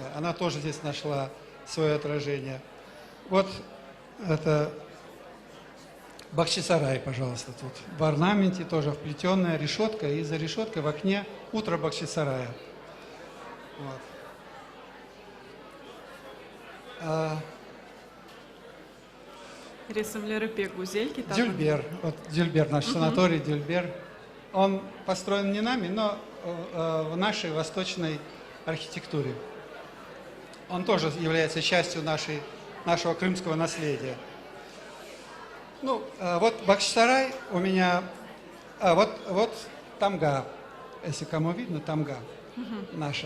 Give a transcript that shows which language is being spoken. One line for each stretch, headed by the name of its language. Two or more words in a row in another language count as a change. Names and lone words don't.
Russian: Она тоже здесь нашла свое отражение. Вот это Бахчисарай, пожалуйста, тут. В орнаменте тоже вплетенная решетка, и за решеткой в окне утро Бахчисарая. Вот.
Crimean Tatar: Ресімлері пек гүзел китабы.
Russian: Дюльбер, вот Дюльбер, наш санаторий Дюльбер. Он построен не нами, но в нашей восточной архитектуре. Он тоже является частью нашего крымского наследия. Вот Бахчисарай у меня, вот тамга, если кому видно, тамга наша.